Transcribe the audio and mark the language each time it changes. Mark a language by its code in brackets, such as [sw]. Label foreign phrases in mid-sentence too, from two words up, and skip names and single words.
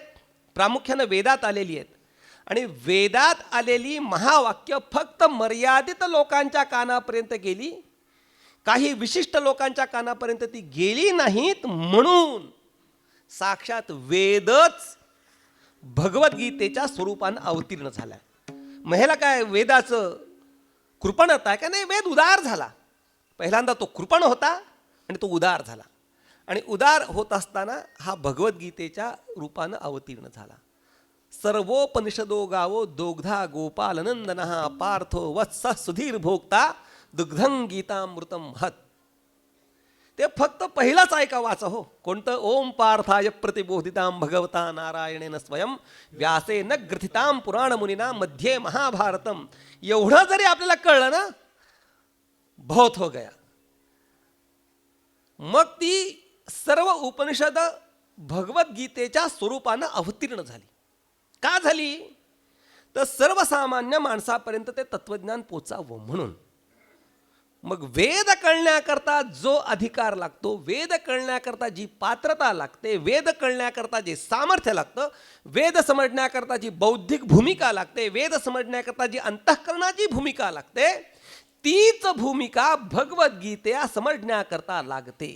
[mr] प्रामुख्यानं वेदात आलेली आहेत. आणि वेदात आलेली महावाक्य फक्त मर्यादित लोकांच्या कानापर्यंत गेली, काही विशिष्ट लोकांच्या कानापर्यंत ती गेली नाहीत, म्हणून साक्षात वेदच भगवद्गीतेच्या स्वरूपानं अवतीर्ण झाला. मग ह्याला काय वेदाचं कृपणता आहे का? नाही, वेद उदार झाला. पहिल्यांदा तो कृपण होता आणि तो उदार झाला. आणि उदार होत असताना हा भगवद्गीतेच्या रूपानं अवतीर्ण झाला. [sa] सर्वोपनिषदो गावो दोग्धा गोपालनंदनः पार्थो वत्स सुधीर भोक्ता दुग्धं गीतामृतम हत. [mr] ते फक्त पहिलाच ऐका वाचा हो. कोणतं? [sa] ओम पार्थाय प्रतिबोधितां भगवता नारायणेन स्वयं व्यासेन ग्रथितां पुराणमुनिना मध्ये महाभारतम. [mr] एवढं जरी आपल्याला कळलं ना, [hi] बहुत हो गया. [mr] मग ती सर्व उपनिषद भगवद्गीतेच्या स्वरूपानं अवतीर्ण झाली. का झाली? तर सर्वसामान्य माणसापर्यंत ते तत्वज्ञान पोचावं म्हणून. मग वेद कळण्याकरता जो अधिकार लागतो, वेद कळण्याकरता जी पात्रता लागते, वेद कळण्याकरता जे सामर्थ्य लागतं, वेद समजण्याकरता जी बौद्धिक भूमिका लागते, वेद समजण्याकरता जी अंतःकरणाची भूमिका लागते, तीच भूमिका भगवद्गीता समजण्याकरता लागते.